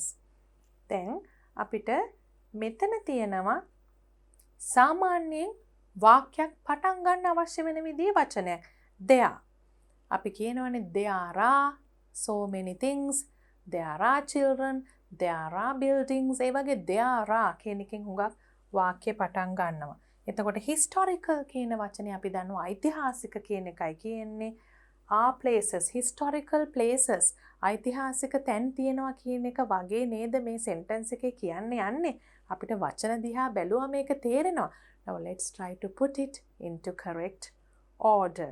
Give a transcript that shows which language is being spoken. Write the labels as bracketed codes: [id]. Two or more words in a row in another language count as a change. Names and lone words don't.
[si] Then අපිට මෙතන තියෙනවා සාමාන්‍යයෙන් වාක්‍යයක් පටන් ගන්න අවශ්‍ය වෙන විදිහේ වචනයක්. [en] there. [si] අපි කියනවනේ [en] there are so many things, there are children, there are buildings. [si] ඒ වගේ [en] there are [si] කියන එකෙන් හුඟක් වාක්‍ය පටන් ගන්නවා. එතකොට historical කියන වචනේ අපි දන්නවා ඓතිහාසික කියන එකයි කියන්නේ. [en] are places, historical places. [si] ඓතිහාසික තැන් තියෙනවා කියන එක වගේ නේද මේ sentence එකේ කියන්න යන්නේ. අපිට වචන දිහා බැලුවා මේක තේරෙනවා. [en] Now let's try to put it into correct order.